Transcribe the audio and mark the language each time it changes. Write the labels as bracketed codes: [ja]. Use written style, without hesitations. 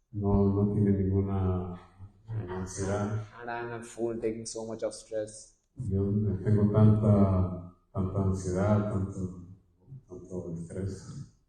[es] no tiene ninguna ansiedad. [en] And I am a fool taking so much of stress. [es] Yo tengo tanta ansiedad, tanto estrés.